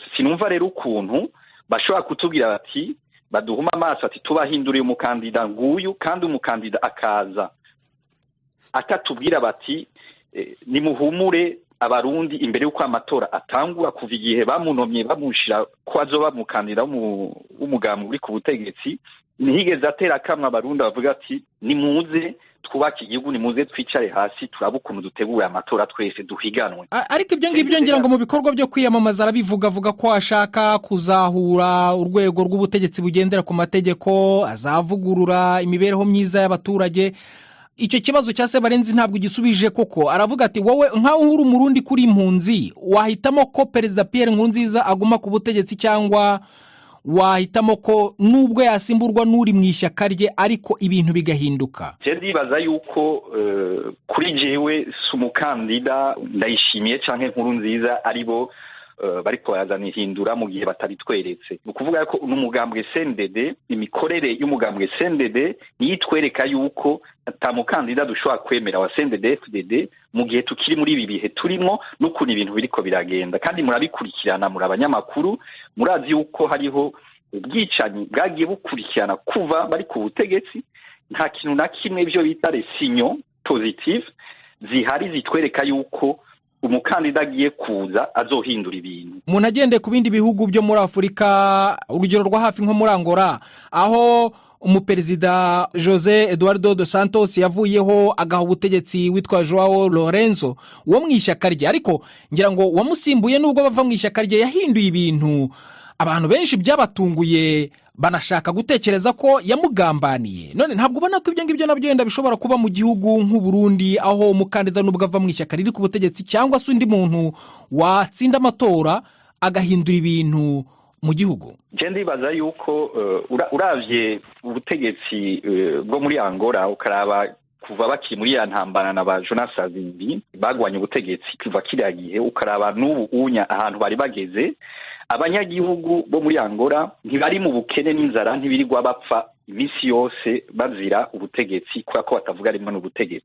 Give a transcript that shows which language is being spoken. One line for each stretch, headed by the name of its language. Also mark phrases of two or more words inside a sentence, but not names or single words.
Rundi: Sinumva rero ukuntu bashobora kutubwira bati baduhuma amaso ati tubahinduriye umukandida nguyu, kandi umukandida akaza atatubwira bati nimuhumure abarundi imbere y'uko amatora atangura, kuva igihe bamunomye bamushira ko azoba umukandida w'umugambwe uri ku butegetsi, ntihigeze atera akamwe abarundi bavuga ati nimuze twubake igihugu, nimuze twicare hasi turabe ukuntu dutegura amatora twese duhiganwe.
Kinyarwanda: Ariko ibyo ngibyo ngira ngo mu bikorwa byo kwiyamamaza arabivuga, avuga ko ashaka kuzahura urwego rw'ubutegetsi bugendera ku mategeko, azavugurura imibereho myiza y'abaturage. Icyo kibazo cya Sebarenzi ntabwo igisubije koko. Aravuga ati wowe nkaho uri umurundi kuri impunzi wahitamo ko Perezida Pierre Nkurunziza aguma ku butegetsi, cyangwa wahitamo ko nubwo yasimburwa n'uri mu ishyaka rye ariko ibintu bigahinduka?
Rundi: Je ndibaza yuko kuri jewe sumukandida ndayishimiye canke Nkurunziza aribo bariko yazanihindura mu gihe batabitweretse. Ukuvuga ko n'umugambwe CNDD, imikorere y'umugambwe CNDD niyitwereka yuko atamukandida dushobora kwemera wa CNDD-FDD mu gihe tukiri muri ibi bihe turimo n'ukuntu ibintu biriko biragenda. Kandi murabikurikirana, muri abanyamakuru murazi yuko hariho ubwicanyi bwagiye bukurikirana kuva bari ku butegetsi. Nta kintu na kimwe byo bita
French: les signaux positifs
Rundi: zihari zitwereka yuko umukandida agiye kuza azohindura ibintu.
Kinyarwanda: Umuntu agendeye ku bindi bihugu byo muri Afurika, urugero rwa hafi nko muri Angola, aho umuperezida José Eduardo dos Santos yavuyeho agaha ubutegetsi witwa Joao Lorenzo wo mu ishyaka rye, ariko ngira ngo wamusimbuye nubwo bava mu ishyaka rye yahinduye ibintu abantu benshi byabatunguye, banashaka gutekereza ko yamugambaniye. None ntabwo ubona ko ibyo ngibyo nabyo yenda bishobora kuba mu gihugu nk'u Burundi, aho umukandida nubwo ava mu ishyaka riri ku butegetsi cyangwa se undi muntu watsinda amatora agahindura ibintu mu gihugu?
Rundi: Je ndibaza yuko uravye ubutegetsi bwo muri Angola ukaraba kuva bakiri muri ya ntambara na ba Jonas Savimbi bagwanye ubutegetsi kuva kiriya gihe, ukaraba n'ubu unya ahantu bari bageze, abanyagihugu bo muri Angola ntibari mu bukene n'inzara, ntibirirwa bapfa imisi yose bazira ubutegetsi kubera ko batavuga rimwe n'ubutegetsi.